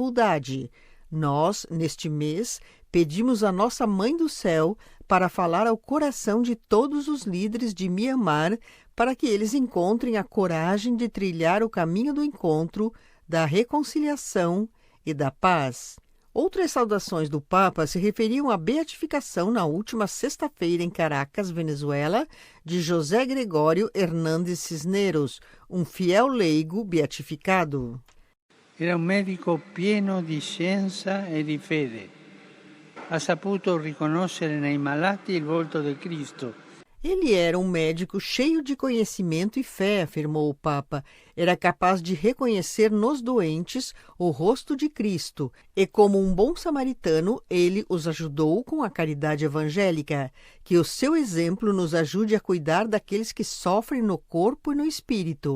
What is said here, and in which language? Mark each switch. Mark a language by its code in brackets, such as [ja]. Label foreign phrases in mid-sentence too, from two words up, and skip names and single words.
[pt] Nós, neste mês, pedimos à nossa Mãe do Céu para falar ao coração de todos os líderes de Myanmar para que eles encontrem a coragem de trilhar o caminho do encontro, da reconciliação e da paz. Outras saudações do Papa se referiam à beatificação na última sexta-feira em Caracas, Venezuela, de José Gregório Hernández Cisneros, um fiel leigo beatificado. [it] Era un medico pieno di scienza e di fede. Ha saputo riconoscere nei malati il volto di Cristo. [pt] Ele era um médico cheio de conhecimento e fé, afirmou o Papa. Era capaz de reconhecer nos doentes o rosto de Cristo e, como um bom samaritano, ele os ajudou com a caridade evangélica. Que o seu exemplo nos ajude a cuidar daqueles que sofrem no corpo e no espírito.